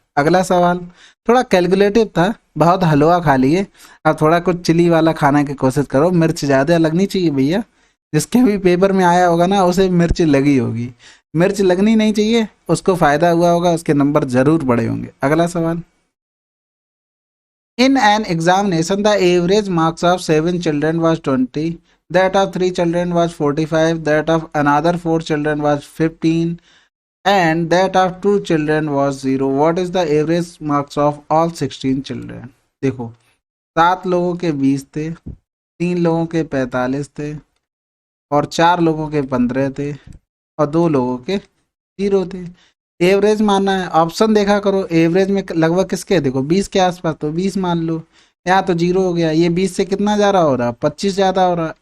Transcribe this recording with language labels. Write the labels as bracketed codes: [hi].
[hi] अगला सवाल थोड़ा कैलकुलेटिव था, बहुत हलवा खा लिए, अब थोड़ा कुछ चिली वाला खाने की कोशिश करो, मिर्च ज़्यादा लगनी चाहिए भैया। जिसके भी पेपर में आया होगा ना उसे मिर्च लगी होगी, मिर्च लगनी नहीं चाहिए, उसको फायदा हुआ होगा, उसके नंबर जरूर बढ़े होंगे। अगला सवाल, [en] in an examination the average marks of 7 children was 20, that of 3 children was 45, that of another 4 children was 15, and that of 2 children was 0. What is the average marks of all 16 children? [hi] देखो 7 लोगों के 20 थे, 3 लोगों के 45 थे और 4 लोगों के 15 थे और 2 लोगों के 0 थे। एवरेज मानना है, ऑप्शन देखा करो, एवरेज में लगभग किसके? देखो 20 के आसपास, तो 20 मान लो। यहाँ तो 0 हो गया, ये 20 से कितना ज़्यादा हो रहा? 25 ज़्यादा हो रहा।